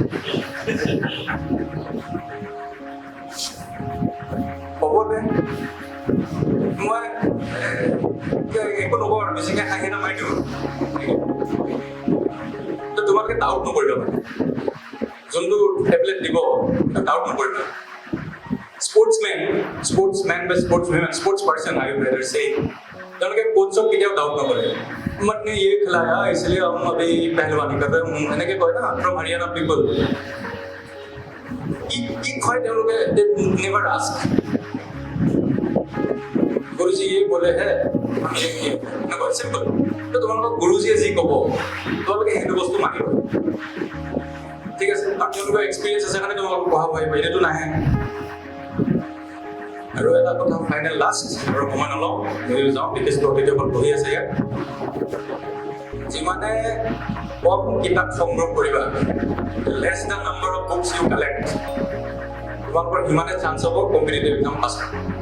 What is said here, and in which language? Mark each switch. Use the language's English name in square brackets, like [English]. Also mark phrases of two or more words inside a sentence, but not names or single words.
[Assamese] হ'বনে মই একো নকওঁ আৰু বেছিকৈ হাঁহি নামাৰি দিওঁ তোমালোকে ডাউট নকৰিবা মানে যোনটো টেবলেট দিব ডাউট নকৰিবা স্পৰ্টছমেন বা [English] sports person I would rather say [Assamese] তেওঁলোকে কোচক কেতিয়াও ডাউট নকৰে মানে [Hindi] ये खिलाया इसलिए हम अभी पहलवानी कर रहे हैं [Assamese] এনেকে কয় না [English] from Haryana people [Assamese] কি কয় তেওঁলোকে [English] they never ask [Hindi] गुरुजी ये बोले हैं हम ये किए ना बहुत सिंपल तो [Assamese] তোমালোকক গুৰুজীয়ে যি ক'ব তোমালোকে সেইটো বস্তু মানিব ঠিক আছে আপোনালোকৰ এক্সপেৰিয়েন্স আছে কাৰণে তোমালোকক পঢ়াব পাৰিব এইটো নাহে আৰু এটা কথা [English] final last [Assamese] আৰু সময় নলওঁ মই যাওঁ বিশেষ অতিথিসকল বহি আছে ইয়াত যিমানে কম কিতাপ সংগ্ৰহ কৰিবা [English] less the number of books you collect [Assamese] তোমালোকৰ সিমানে চান্স হ'ব [English] competitive exam [Assamese] পাছ কৰা